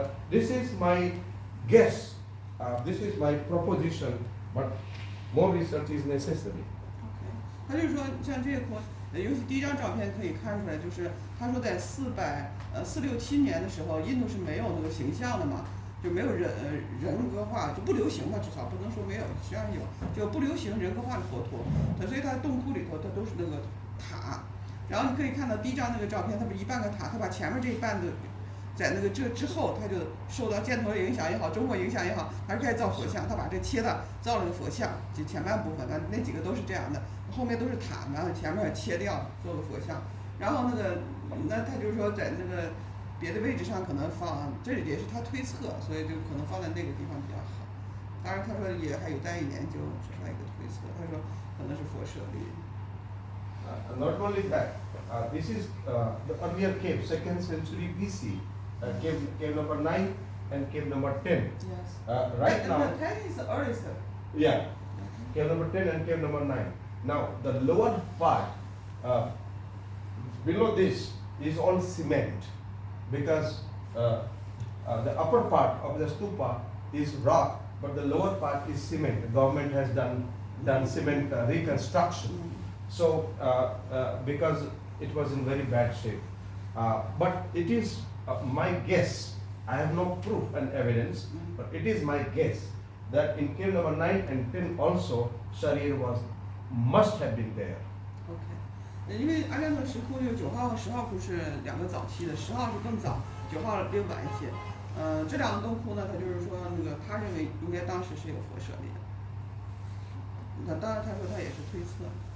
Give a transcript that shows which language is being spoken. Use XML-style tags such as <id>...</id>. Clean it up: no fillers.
<en>This is my guess. This is my proposition, but more research is necessary.</en> <zh>他就是说，像这个尤其第一张照片可以看出来，就是他说在467年的时候，印度是没有那个形象的嘛，就没有人格化，就不流行嘛，至少不能说没有，实际上有，就不流行人格化的佛陀。所以他的洞窟里头，它都是那个塔。然后你可以看到第一张那个照片，它不是一半个塔，它把前面这一半的，在那个这之后，他就受到箭头的影响也好，中国影响也好，还是开始造佛像，他把这切的造了个佛像，就前半部分那几个都是这样的，后面都是塔，然后前面切掉做个佛像，然后那他就是说在那个别的位置上可能放，这也是他推测，所以就可能放在那个地方比较好。当然他说也还有待研究，只是一个推测，他说可能是佛舍利。</zh> <en>Not only that, this is the earlier cave, 2nd century BC, cave number 9 and cave number 10. Yes. Right now. 10 is the earliest. Yeah, cave number 10 and cave number 9. Now the lower part, below this is all cement, because the upper part of the stupa is rock, but the lower part is cement. The government has done cement reconstruction. So because it was in very bad shape, but it is my guess. I have no proof and evidence, but it is my guess that in cave number 9 and 10 also Sharir must have been there.</en> <zh>OK， 因为阿占陀石窟就9号和10号窟是两个早期的，10号是更早，9号略晚一些。这两个洞窟呢，他就是说他认为应该当时是有佛舍利的。那当然他说他也是推测。</zh>